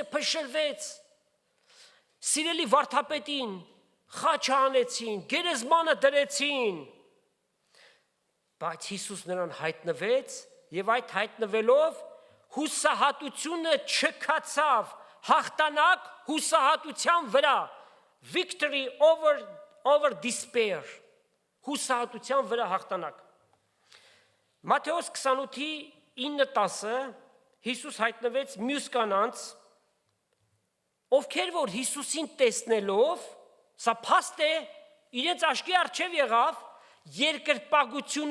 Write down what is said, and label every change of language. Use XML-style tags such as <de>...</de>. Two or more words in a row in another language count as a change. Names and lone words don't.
<hy>փշրվեց։ Սիրելի վարդապետին խաչը անեցին, գերեզմանը դրեցին, բայց Հիսուս նրան հայտնվեց եւ այդ հայտնվելով հուսահատությունը չքացավ, հաղթանակ հուսահատության վրա,</hy> <en>victory over despair,</en> <hy>հուսահատության վրա հաղթանակ։ Մատթեոս 28:9-10 Հիսուս հայտնվեց մյուս կանանց, ովքեր որ Հիսուսին տեսնելով, սա փաստ է, իրենց աչքի առջև եղավ, երկրպագություն</hy>